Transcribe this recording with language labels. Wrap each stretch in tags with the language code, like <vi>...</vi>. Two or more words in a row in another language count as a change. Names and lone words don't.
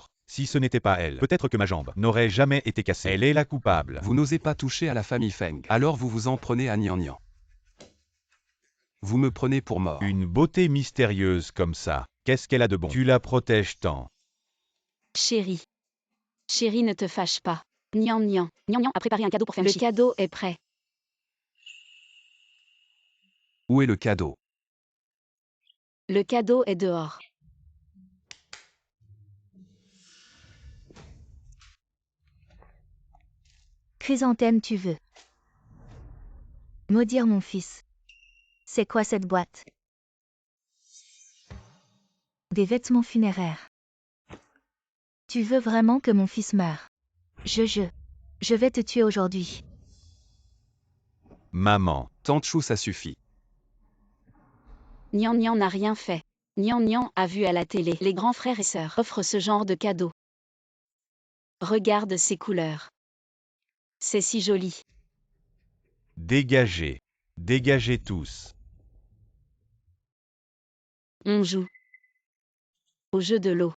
<fr>Si ce n'était pas elle, peut-être que ma jambe n'aurait jamais été cassée. Elle est la coupable. Vous n'osez pas toucher à la famille Feng, alors vous vous en prenez à Nian Nian. Vous me prenez pour mort. Une beauté mystérieuse comme ça, qu'est-ce qu'elle a de bon? Tu la protèges tant. Chérie. Chérie, ne te fâche pas. Nian Nian a préparé un cadeau pour Feng Shi. Le cadeau est prêt. Où est le cadeau? Le cadeau est dehors. Chrysanthème, tu veux maudire mon fils? C'est quoi cette boîte? Des vêtements funéraires. Tu veux vraiment que mon fils meure? Je vais te tuer aujourd'hui. Maman. Tante Chou, ça suffit. Nian Nian n'a rien fait. Nian Nian a vu à la télé les grands frères et sœurs offrent ce genre de cadeau. Regarde ces couleurs. C'est si joli. Dégagez. Dégagez tous. On joue au jeu de l'eau.</fr>